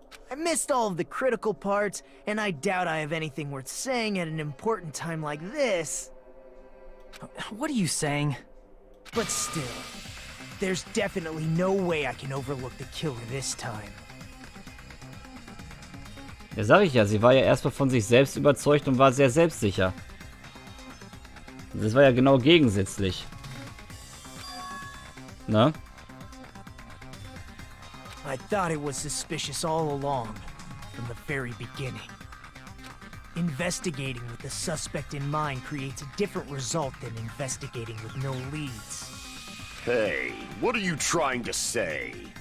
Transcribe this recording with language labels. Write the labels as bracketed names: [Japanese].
[English] I missed all of the critical parts, and I doubt I have anything worth saying at an important time like this. What are you saying? But still, there's definitely no way I can overlook the killer this time. [German] Ja, sag ich ja, sie war ja erstmal von sich selbst überzeugt und war sehr selbstsicher. Das war ja genau gegensätzlich. Ne? [English] I thought it was suspicious all along, from the very beginning. Investigating with the suspect in mind creates a different result than investigating with no leads. Hey, what are you trying to say?